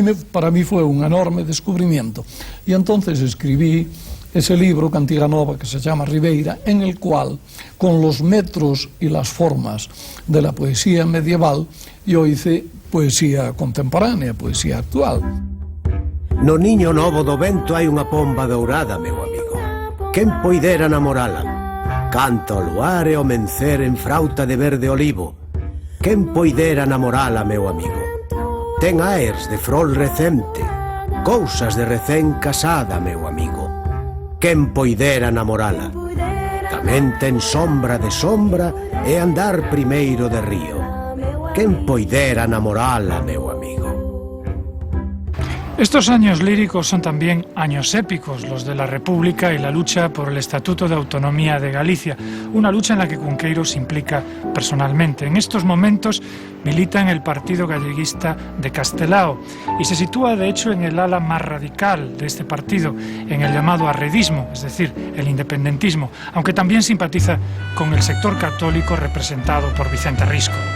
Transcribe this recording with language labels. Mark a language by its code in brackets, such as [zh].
[es] Para mí fue un enorme descubrimiento, y entonces escribí ese libro, Cantiga Nova, que se llama Ribeira, en el cual, con los metros y las formas de la poesía medieval, yo hice poesía contemporánea, poesía actual. [gl] No niño novo do vento hai unha pomba dourada, meu amigo. Quen poidera namorala? Canta o luar e o mencer en frauta de verde olivo. Quen poidera namorala, meu amigo? Ten aers de frol recente, cousas de recén casada, meu amigo. Quen poidera namorala? Tamén ten sombra de sombra e andar primeiro de río. Quen poidera namorala, meu amigo? [es] Estos años líricos son también años épicos, los de la República y la lucha por el Estatuto de Autonomía de Galicia, una lucha en la que Cunqueiro se implica personalmente. En estos momentos milita en el Partido Galleguista de Castelao y se sitúa de hecho en el ala más radical de este partido, en el llamado arredismo, es decir, el independentismo, aunque también simpatiza con el sector católico representado por Vicente Risco.